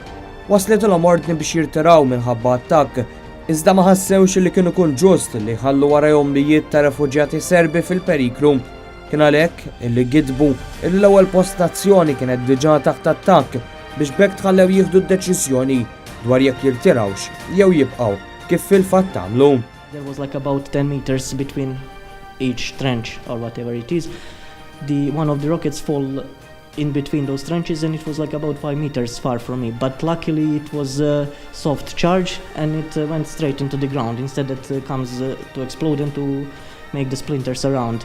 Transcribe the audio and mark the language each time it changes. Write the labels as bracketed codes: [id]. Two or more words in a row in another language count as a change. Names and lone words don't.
[mt] Waslithom ordni biex jirtiraw minħabba attakk, iżda ma ħassewx li kien ikun ġust li jħallu warahom mijiet ta' refuġjati Serbi fil-periklu. Kien għalhekk illi gidbu l-ewwel postazzjoni kienet diġà taħt attakk biex bekk tħallew jieħdu d-deċiżjoni dwar jekk jirtirawx jew jibqgħu kif fil-fatt tagħmlu. [en] There was like about 10 meters between each trench or whatever it is. One of the rockets fall in between those trenches, and it was like about 5 meters far from me. But luckily it was a soft charge and it went straight into the ground. Instead it comes to explode and to make the splinters around.